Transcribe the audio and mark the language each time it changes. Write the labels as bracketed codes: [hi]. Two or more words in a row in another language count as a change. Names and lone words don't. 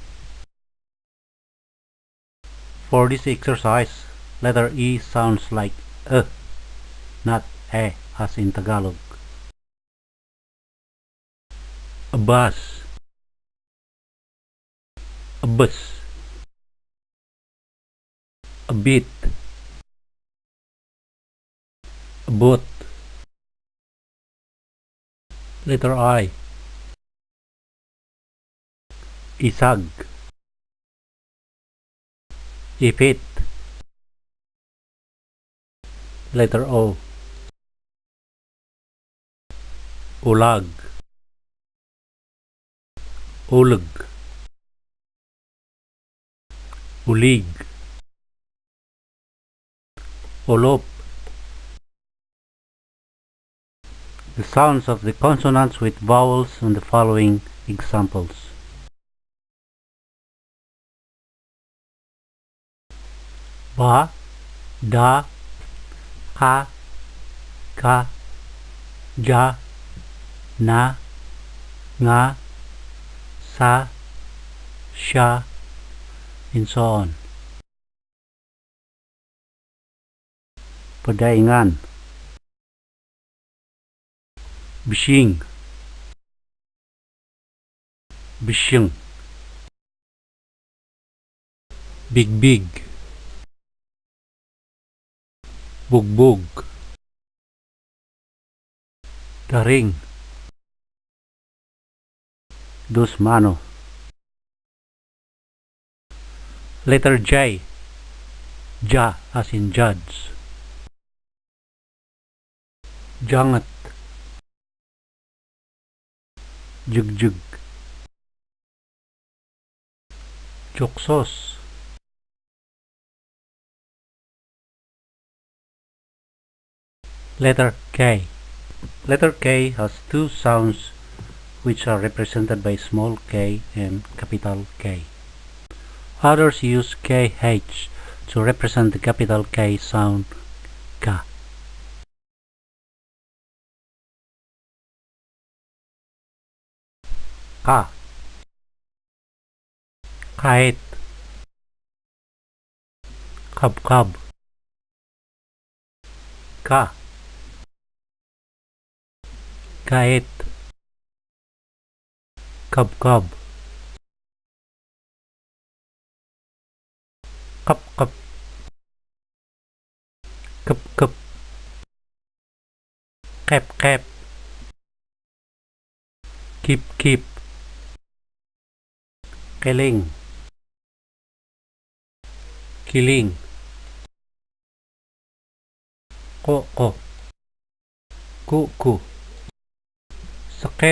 [en] For this exercise, letter E sounds like not E as in Tagalog. Abas. Abus. A bit. Abot. Letter I. Isag. Ipit. Letter O. Ulag. Ulag. Ulig. Olop. The sounds of the consonants with vowels on the following examples. Ba, da, ka, ka, ja, na, nga, sa, sya, and so on. Padaingan. Bishing. Bishing. Bigbig. Bugbog. Daring. Dos mano. Letter J. Ja as in judge. Jangat. Jugjug. Choksos. Letter K. Letter K has two sounds which are represented by small k and capital K. Others use KH to represent the capital K sound ka. Ka. Kahit. Kab-kab. Ka. Kahit. Kab-kab. Kap-kap. Kap-kap. Kep-kep. Keep-keep. Kiling. Kiling. Ko-ko. Ku-ku. Sakit.